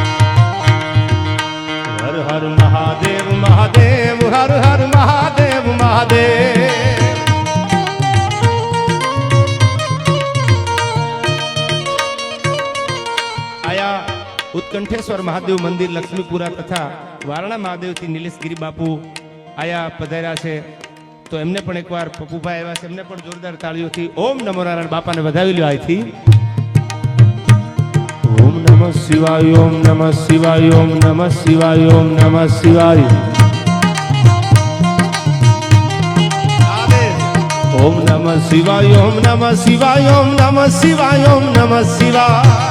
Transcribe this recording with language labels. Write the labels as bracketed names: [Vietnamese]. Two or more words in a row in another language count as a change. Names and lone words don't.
[Gujarati] હર હર મહાદેવ મહાદેવ હર હર મહાદેવ મહાદેવ આયા ઉત્કંઠેશ્વર મહાદેવ મંદિર લક્ષ્મીપુરા તથા વારણા મહાદેવ થી નીલેશગિરી બાપૂ આયા પધાર્યા છે તો એમને પણ એકવાર પપ્પૂભાઈ આવ્યા છે એમને પણ જોરદાર તાળીઓથી [Sanskrit] ओम नमो नारायण [Gujarati] बापाने વધાવી લ્યો આથી [Sanskrit] ओम नमः शिवाय ओम नमः शिवाय ओम नमः शिवाय ओम नमः शिवाय ओम नमः शिवाय ओम नमः शिवाय ओम नमः शिवाय ओम नमः शिवाय